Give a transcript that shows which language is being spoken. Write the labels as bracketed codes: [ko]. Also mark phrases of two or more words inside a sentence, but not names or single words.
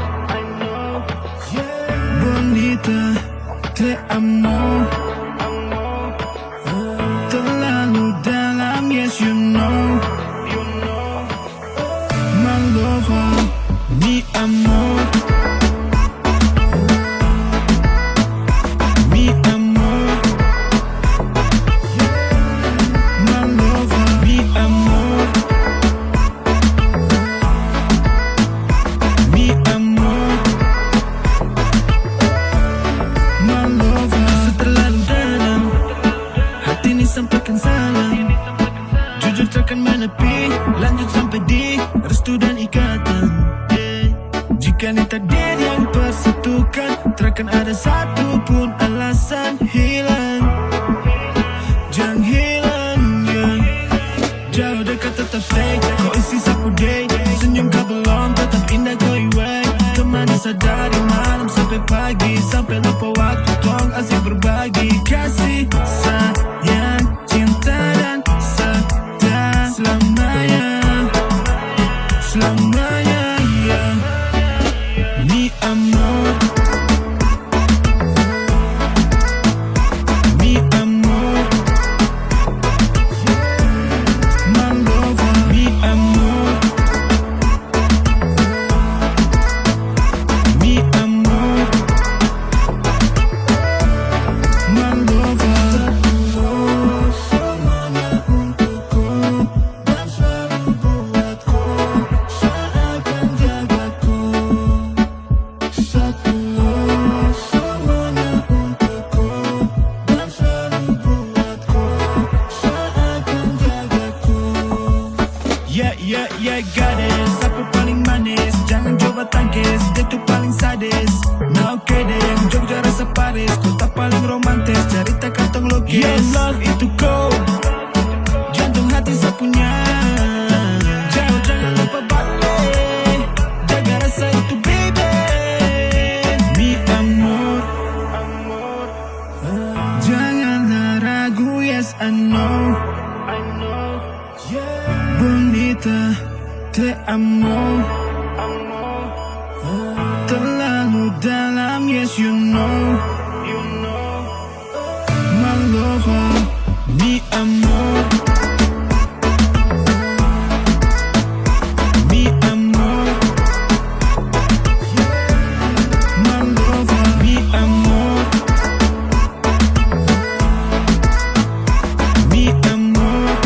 [es] Bonita, te amo. [id] Terlalu dalam, [en] yes you know. My lover, [es] mi amor. Mi amor. [en] My lover, [es] mi amor. Mi amor. [en] My lover. [id] Terlalu dalam, hati ini sampaikan salam. Jujur takkan menepi, lanjut sampai di restu dan ikatan. Jika ini takdir yang persatukan, takkan ada satu pun alasan hilang. Jangan hilang, yeah. Jauh dekat tetap stay, kau isi sapu day. Senyum kau belum, tetap indah kau iway. Temani sadari malam sampai pagi, sampai lupa waktu tong asik berbagi. Kasih, sayang, cinta dan setia selamanya. Selamanya, yeah. [es] Mi amor. Mi amor. [en] My lover, [es] mi amor. Mi amor. [en] My lover. [id] Semuanya untukku dan selalu buatku seakan jagaku. Satu love, semuanya untukku dan selalu buatku seakan jagaku. Yeah, gadis, aku paling manis. Jangan coba tangkis, dia tuh paling sadis. Nah oke deh, yang Jogja rasa Paris. Kota paling romantis, cerita kantong logis. Yeah, love itu cold, jantung hati sapunya. Jauh jangan lupa balik, jaga rasa itu baby. [es] Mi amor, [id] janganlah ragu, [en] yes I know. [es] Bonita, te amo. [id] Terlalu dalam, [en] yes you know. My lover, [es] mi amor. Mi amor. [en] My lover, [es] mi amor. Mi amor.